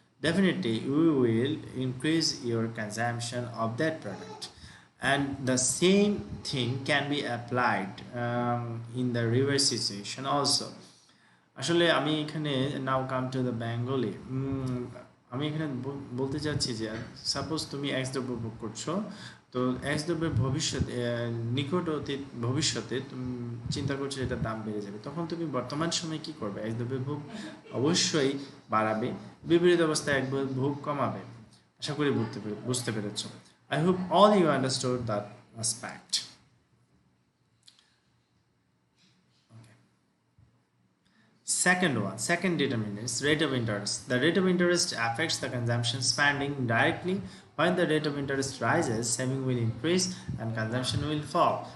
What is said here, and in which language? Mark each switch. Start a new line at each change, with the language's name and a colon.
English: Definitely you will increase your consumption of that product, and the same thing can be applied in the reverse situation also.
Bangla: আসলে আমি এখানে
English: now come to the Bengali,
Bangla: আমি এখানে বলতে চাচ্ছি যে suppose তুমি এক্স দ্রব্য ভোগ করছো, তো এক্স দ্রব্যের ভবিষ্যতে নিকট অতীত ভবিষ্যতে তুমি চিন্তা করছো এটার দাম বেড়ে যাবে, তখন তুমি বর্তমান সময়ে কি করবে? এক্স দ্রব্যের ভোগ অবশ্যই বাড়াবে, বিপরীত অবস্থায় এক ভোগ কমাবে। আশা করি বুঝতে পেরেছো।
English: I hope all you understood that aspect. Second determinant is rate of interest. The rate of interest affects the consumption spending directly. When the rate of interest rises, saving will increase and consumption will fall.